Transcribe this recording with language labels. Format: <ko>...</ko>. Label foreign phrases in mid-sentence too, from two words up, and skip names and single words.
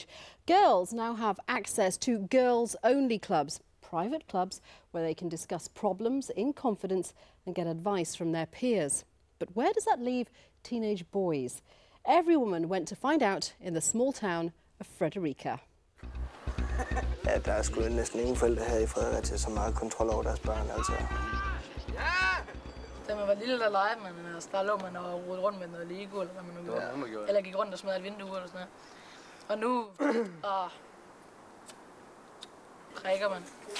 <en>Girls now have access to girls-only clubs, private clubs where they can discuss problems in confidence and get advice from their peers. But where does that leave teenage boys? Everywoman went to find out in the small town of Frederica.</en> <da>Ja, der sgu næsten ingen forældre her i Fredericia, som har kontrol over deres børn, altså. Da man var lille, der legede man, altså der lå man og rodede rundt med noget Lego, eller hvad man nu gjorde. Eller gik rundt og smadrede et vindue eller sådan noget. Og nu, drikker man.</da>